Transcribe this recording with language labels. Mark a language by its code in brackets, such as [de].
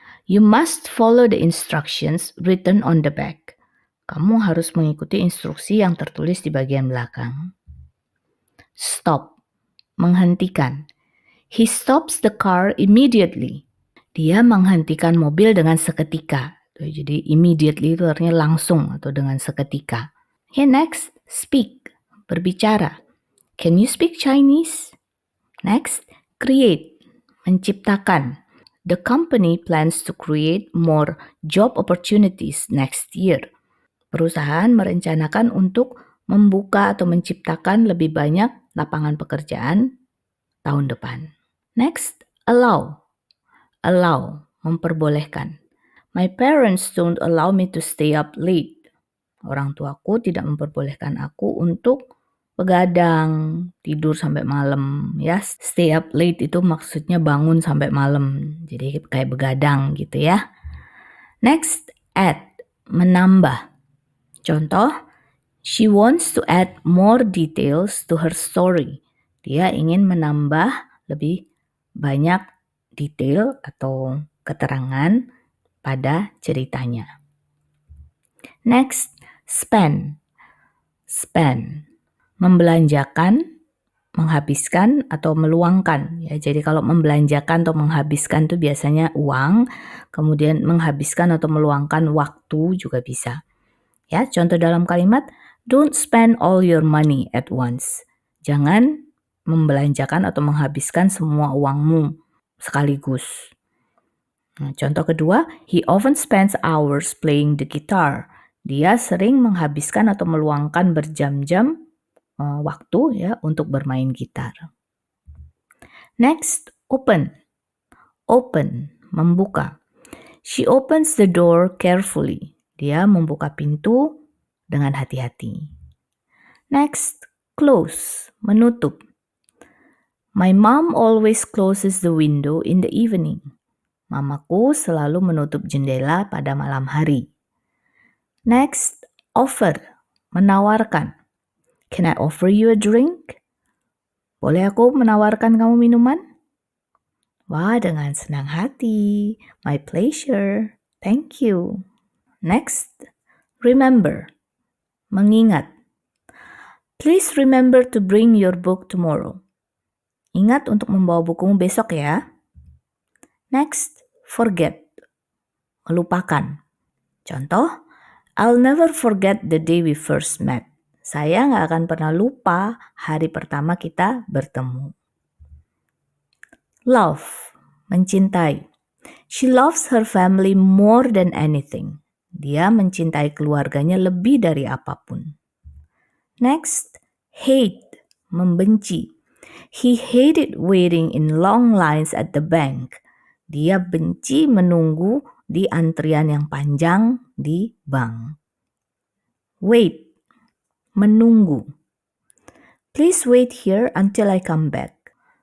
[en] You must follow the instructions written on the back. [id] Kamu harus mengikuti instruksi yang tertulis di bagian belakang. [en] Stop, menghentikan. He stops the car immediately. [id] Dia menghentikan mobil dengan seketika. Jadi immediately itu artinya langsung atau dengan seketika. [en] Okay, next, speak, berbicara. Can you speak Chinese? Next, create, menciptakan. The company plans to create more job opportunities next year. [id] Perusahaan merencanakan untuk membuka atau menciptakan lebih banyak lapangan pekerjaan tahun depan. [en] Next, allow. Allow, memperbolehkan. My parents don't allow me to stay up late. [id] Orang tuaku tidak memperbolehkan aku untuk begadang, tidur sampai malam. Ya, [en] stay up late [id] itu maksudnya bangun sampai malam. Jadi kayak begadang gitu ya. [en] Next, add, [id] menambah. [en] Contoh, she wants to add more details to her story. [id] Dia ingin menambah lebih banyak detail atau keterangan pada ceritanya. [en] Next, spend. Spend, membelanjakan [id] menghabiskan atau meluangkan ya. Jadi kalau membelanjakan atau menghabiskan itu biasanya uang, kemudian menghabiskan atau meluangkan waktu juga bisa. Ya, contoh dalam kalimat, [en] don't spend all your money at once. [id] Jangan membelanjakan atau menghabiskan semua uangmu sekaligus. Nah, contoh kedua, [en] he often spends hours playing the guitar. [id] Dia sering menghabiskan atau meluangkan berjam-jam waktu ya untuk bermain gitar. [en] Next, open. Open, membuka. She opens the door carefully. [id] Dia membuka pintu dengan hati-hati. [en] Next, close, menutup. My mom always closes the window in the evening. [id] Mamaku selalu menutup jendela pada malam hari. [en] Next, offer, menawarkan. Can I offer you a drink? [id] Boleh aku menawarkan kamu minuman? Wah, dengan senang hati. [en] My pleasure. Thank you. Next, remember, mengingat. Please remember to bring your book tomorrow. [id] Ingat untuk membawa bukumu besok ya. [en] Next, forget, melupakan. Contoh, I'll never forget the day we first met. [id] Saya nggak akan pernah lupa hari pertama kita bertemu. [en] Love, mencintai. She loves her family more than anything. [id] Dia mencintai keluarganya lebih dari apapun. [en] Next, hate, membenci. He hated waiting in long lines at the bank. [id] Dia benci menunggu di antrian yang panjang di bank. [en] Wait, menunggu. Please wait here until I come back.